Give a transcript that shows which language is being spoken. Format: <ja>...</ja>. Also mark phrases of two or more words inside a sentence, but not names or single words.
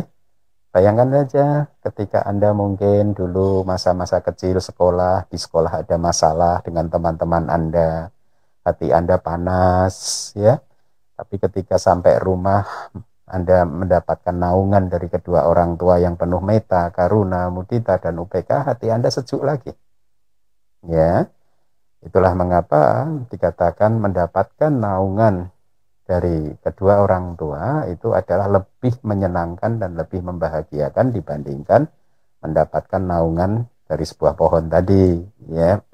<id>Bayangkan saja ketika Anda mungkin dulu masa-masa kecil sekolah, di sekolah ada masalah dengan teman-teman Anda, hati Anda panas, ya. Tapi ketika sampai rumah, Anda mendapatkan naungan dari kedua orang tua yang penuh</id> <pi>metta, karuna, mudita,</pi> <id>dan upekkha, hati Anda sejuk lagi. Ya, itulah mengapa dikatakan mendapatkan naungan dari kedua orang tua itu adalah lebih menyenangkan dan lebih membahagiakan dibandingkan mendapatkan naungan dari sebuah pohon tadi, ya.</id>